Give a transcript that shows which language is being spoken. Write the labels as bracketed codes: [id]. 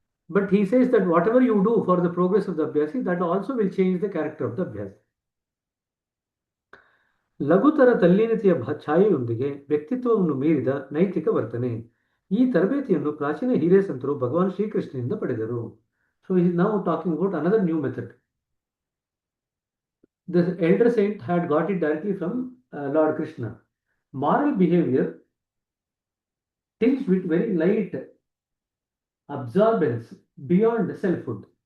[en] But he says that whatever you do for the progress of the Abhyasi, that also will change the character of the Abhyasi. [kn] ಲಘುತರ ತಲ್ಲೀನತೆಯ ಛಾಯೆಯೊಂದಿಗೆ ವ್ಯಕ್ತಿತ್ವವನ್ನು ಮೀರಿದ ನೈತಿಕ ವರ್ತನೆ. ಈ ತರಬೇತಿಯನ್ನು ಪ್ರಾಚೀನ ಹಿರಿಯ ಸಂತರು ಭಗವಾನ್ ಶ್ರೀಕೃಷ್ಣನಿಂದ ಪಡೆದರು. [en] So he is now talking about another new method. The elder saint had got it directly from Lord Krishna. Moral behavior tinged with very light absorbance beyond selfhood.